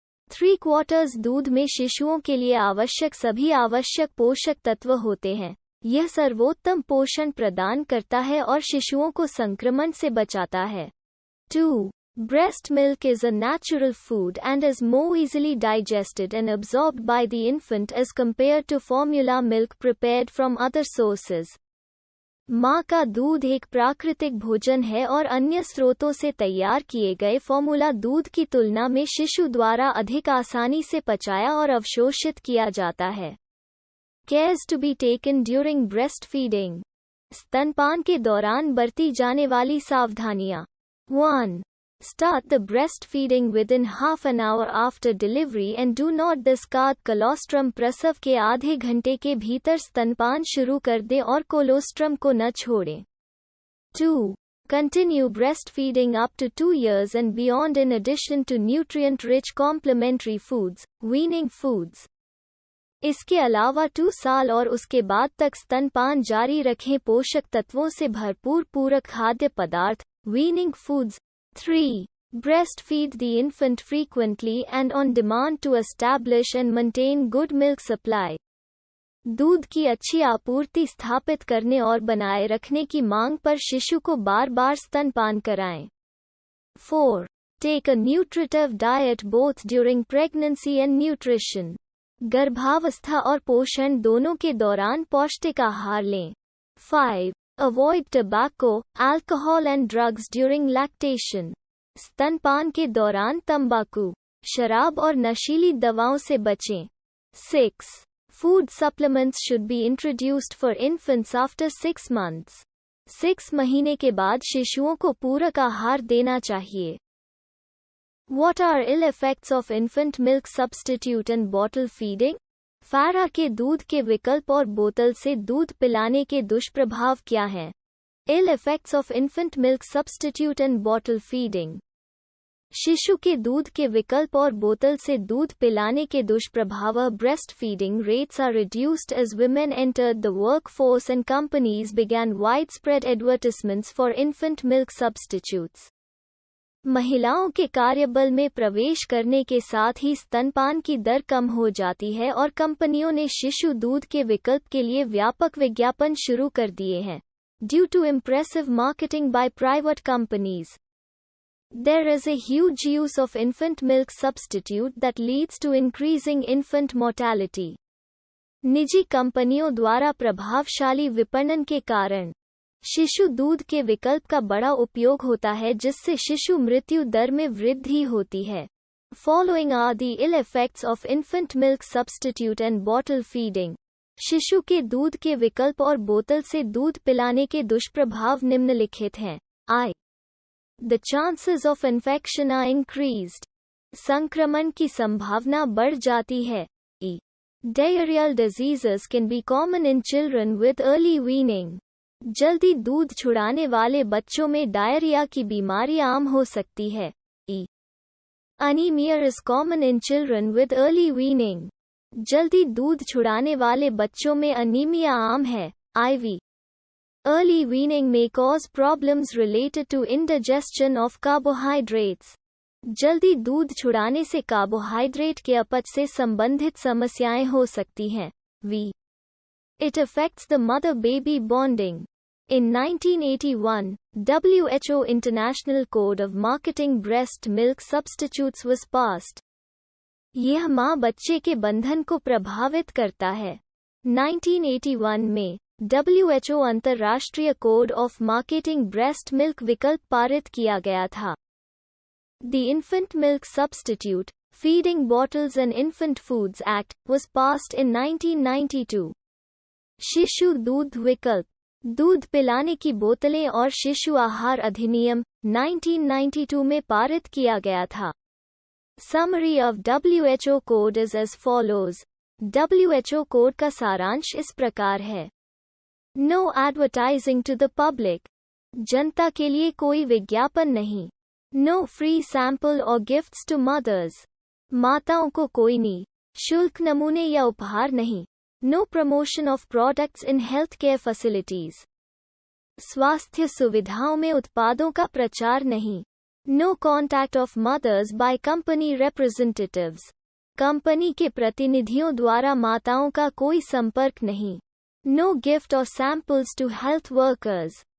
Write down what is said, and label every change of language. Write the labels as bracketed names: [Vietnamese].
[Hindi] 3/4 दूध में शिशुओं के लिए आवश्यक सभी आवश्यक पोषक तत्व होते हैं। यह सर्वोत्तम पोषण प्रदान करता है और शिशुओं को संक्रमण से बचाता है। 2. [English] Breast milk is a natural food and is more easily digested and absorbed by the infant as compared to formula milk prepared from other sources. [Hindi] माँ का दूध एक प्राकृतिक भोजन है और अन्य स्रोतों से तैयार किए गए फॉर्मूला दूध की तुलना में शिशु द्वारा अधिक आसानी से पचाया और अवशोषित किया जाता है। [English] Cares to be taken during breastfeeding. [Hindi] स्तनपान के दौरान बरती जाने वाली सावधानियाँ। 1. [English] Start the breastfeeding within half an hour after delivery and do not discard colostrum। [Hindi] प्रसव के आधे घंटे के भीतर स्तनपान शुरू कर दें और कोलोस्ट्रम को न छोड़ें। 2. [English] Continue breastfeeding up to 2 years and beyond in addition to nutrient-rich complementary foods, weaning foods। [Hindi] इसके अलावा 2 साल और उसके बाद तक स्तनपान जारी रखें पोषक तत्वों से भरपूर पूरक खाद्य पदार्थ, [English] weaning foods। 3. Breastfeed the infant frequently and on demand to establish and maintain good milk supply। [Hindi] दूध की अच्छी आपूर्ति स्थापित करने और बनाए रखने की मांग पर शिशु को बार-बार स्तनपान कराएं। 4. [English] Take a nutritive diet both during pregnancy and nutrition। [Hindi] गर्भावस्था और पोषण दोनों के दौरान पौष्टिक आहार लें। 5. [English] Avoid tobacco, alcohol and drugs during lactation। [Hindi] स्तनपान के दौरान तंबाकू, शराब और नशीली दवाओं से बचें। 6. [English] Food supplements should be introduced for infants after 6 months। [Hindi] 6 महीने के बाद शिशुओं को पूरक आहार देना चाहिए। [English] What are ill effects of infant milk substitute and bottle feeding? [Hindi] फारा के दूध के विकल्प और बोतल से दूध पिलाने के दुष्प्रभाव क्या हैं? [English] Ill effects of infant milk substitute and bottle feeding। [Hindi] शिशु के दूध के विकल्प और बोतल से दूध पिलाने के दुष्प्रभाव। [English] Breastfeeding rates are reduced as women entered the workforce and companies began widespread advertisements for infant milk substitutes। [Hindi] महिलाओं के कार्यबल में प्रवेश करने के साथ ही स्तनपान की दर कम हो जाती है और कंपनियों ने शिशु दूध के विकल्प के लिए व्यापक विज्ञापन शुरू कर दिए हैं। [English] Due to impressive marketing by private companies, There is a huge use of infant milk substitute that leads to increasing infant mortality. [Hindi] निजी कंपनियों द्वारा प्रभावशाली विपणन के कारण शिशु दूध के विकल्प का बड़ा उपयोग होता है जिससे शिशु मृत्यु दर में वृद्धि होती है. [English] Following are the ill effects of infant milk substitute and bottle feeding. [Hindi] शिशु के दूध के विकल्प और बोतल से दूध पिलाने के दुष्प्रभाव निम्नलिखित हैं. I. [English] The chances of infection are increased. [Hindi] संक्रमण की संभावना बढ़ जाती है. E. [English] Diarrheal diseases can be common in children with early weaning. [Hindi] जल्दी दूध छुड़ाने वाले बच्चों में डायरिया की बीमारी आम हो सकती है. E. [English] Anemia is common in children with early weaning. [Hindi] जल्दी दूध छुड़ाने वाले बच्चों में अनीमिया आम है. IV. [English] Early weaning may cause problems related to indigestion of carbohydrates. [Hindi] जल्दी दूध छुड़ाने से कार्बोहाइड्रेट के अपच से संबंधित समस्याएं हो सकती हैं. V. [English] It affects the mother-baby bonding. In 1981, WHO International Code of Marketing Breast Milk Substitutes was passed. [Hindi] यह माँ बच्चे के बंधन को प्रभावित करता है. 1981 में WHO अंतर्राष्ट्रीय [English] code of marketing breast milk [Hindi] विकल्प पारित किया गया था. [English] The Infant Milk Substitute, Feeding Bottles and Infant Foods Act was passed in 1992. [Hindi] शिशु दूध विकल्प, दूध पिलाने की बोतलें और शिशु आहार अधिनियम 1992 में पारित किया गया था. [English] Summary of WHO code is as follows. [Hindi] WHO code का सारांश इस प्रकार है. [English] No advertising to the public. [Hindi] जनता के लिए कोई विज्ञापन नहीं. [English] No free sample or gifts to mothers. [Hindi] माताओं को कोई निःशुल्क नमूने या उपहार नहीं. [English] No promotion of products in healthcare facilities. [Hindi] स्वास्थ्य सुविधाओं में उत्पादों का प्रचार नहीं. [English] No contact of mothers by company representatives. [Hindi] Company के प्रतिनिधियों द्वारा माताओं का कोई संपर्क नहीं. [English] No gift or samples to health workers.